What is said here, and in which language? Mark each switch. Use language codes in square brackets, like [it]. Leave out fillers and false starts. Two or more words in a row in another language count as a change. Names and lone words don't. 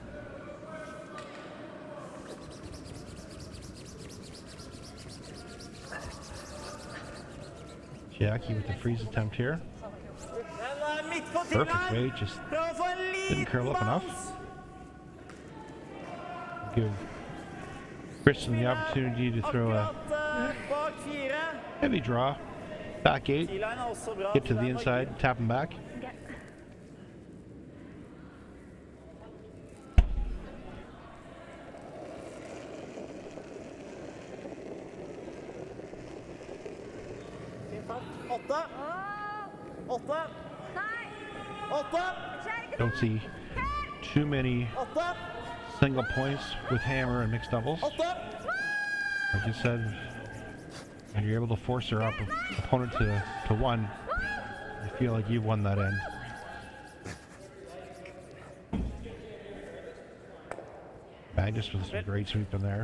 [en] Chiaki with the freeze attempt here. Perfect weight, just didn't curl up enough. Give Kristin the opportunity to throw a [no] bak 4. [en] Heavy draw. Back 8. [no] T-line er også bra. [en] Get to [no] så [en] the [no] den var [en] inside. good. Tap him back. [no] Fin fart. 8. 8. Nei! 8. Skjer ikke [en] Don't see too many 8. single points with hammer and mixed doubles. 8. Like you said, when you're able to force your opponent to one, you feel like you've won that end. Magnus with some great sweep in there.